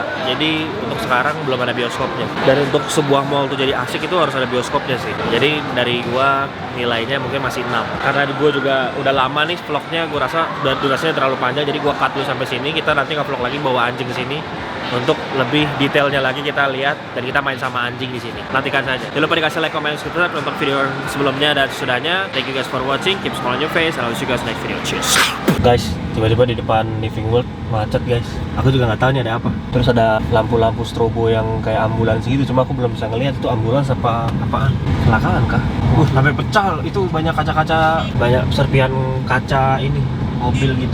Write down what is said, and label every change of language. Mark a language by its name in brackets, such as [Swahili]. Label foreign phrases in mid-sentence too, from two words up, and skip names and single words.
[Indonesian] Jadi untuk sekarang belum ada bioskopnya. Dan untuk sebuah mall tuh jadi asik itu harus ada bioskopnya sih. Jadi dari gue nilainya mungkin masih 6. Karena gue juga udah lama nih vlognya, gue rasa durasinya terlalu panjang. Jadi gue cut dulu sampai sini. Kita nanti nge-vlog lagi bawa anjing ke sini. Untuk lebih detailnya lagi kita lihat dan kita main sama anjing di sini. Nantikan saja. Jangan lupa dikasih [English] like, comment, subscribe [Indonesian] untuk video sebelumnya dan sesudahnya. [English] Thank you guys for watching. Keep smiling on your face. And I'll see you guys next video. Cheers. Guys, [Indonesian] tiba-tiba di depan Living World macet guys. Aku juga nggak tahu nih ada apa. Terus ada lampu-lampu strobo yang kayak ambulans gitu. Cuma aku belum bisa ngelihat itu ambulans apaan. Kecelakaan kah? Sampai pecah. Itu banyak kaca-kaca, banyak serpihan kaca ini mobil gitu.